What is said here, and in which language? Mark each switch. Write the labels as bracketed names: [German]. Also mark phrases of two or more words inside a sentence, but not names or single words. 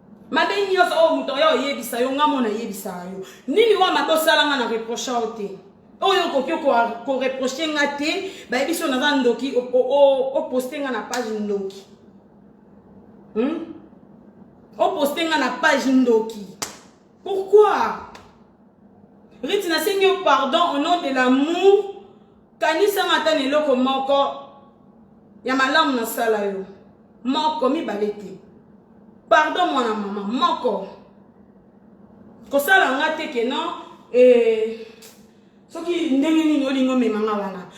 [Lingala] Mabe nyonso oyo moto oyo oyebisa yo, nga mona yebisa yo. Nini wa mabe osala nga na reproche oyo te? Oyo okoki ko-, ko reproche nga te, bayebi so naza ndoki, o-, o-, o-, o poste nga na page ndoki. Hmm? O poste nga na page ndoki. [French] Pourquoi? Rite, [Lingala] nasengi yo [French] pardon au nom de l'amour. [Lingala] Kanisa nga ata na eloko moko ya malamu nasala yo. Moko, mibale te. Pardon, mwana mama, moko. Kosala nga te ke non, eh, soki ndenge nini olingi omema nga wana.